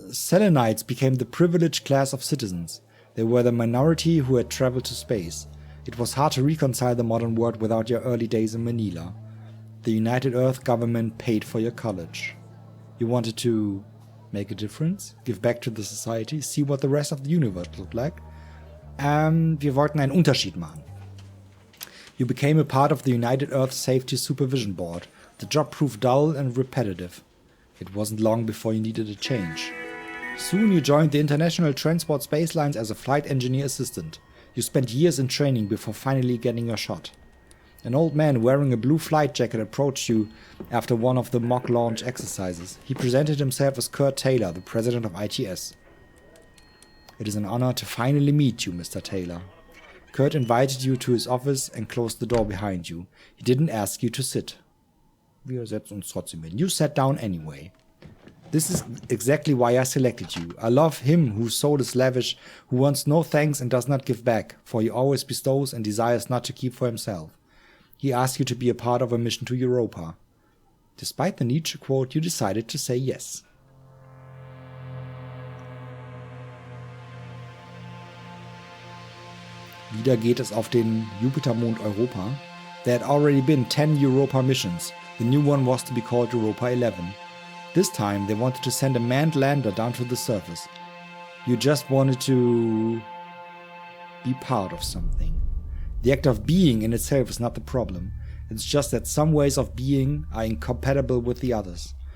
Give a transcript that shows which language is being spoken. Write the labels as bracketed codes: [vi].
[en] Selenites became the privileged class of citizens. They were the minority who had traveled to space. It was hard to reconcile the modern world without your early days in Manila. The United Earth government paid for your college. You wanted to make a difference, give back to the society, see what the rest of the universe looked like. [de] Wir wollten einen Unterschied machen. [en] You became a part of the United Earth Safety Supervision Board. The job proved dull and repetitive. It wasn't long before you needed a change. Soon you joined the International Transport Space Lines as a flight engineer assistant. You spent years in training before finally getting your shot. An old man wearing a blue flight jacket approached you after one of the mock launch exercises. He presented himself as Kurt Taylor, the president of ITS. It is an honor to finally meet you, Mr. Taylor. Kurt invited you to his office and closed the door behind you. He didn't ask you to sit. [de] Wir setzen uns trotzdem hin. [en] You sat down anyway. This is exactly why I selected you. I love him whose soul is lavish, who wants no thanks and does not give back, for he always bestows and desires not to keep for himself. He asked you to be a part of a mission to Europa. Despite the Nietzsche quote, you decided to say yes. [de] Wieder geht es auf den Jupitermond Europa. [en] There had already been 10 Europa missions. The new one was to be called Europa 11. This time they wanted to send a manned lander down to the surface. You just wanted to be part of something. The act of being in itself is not the problem. It's just that some ways of being are incompatible with the others.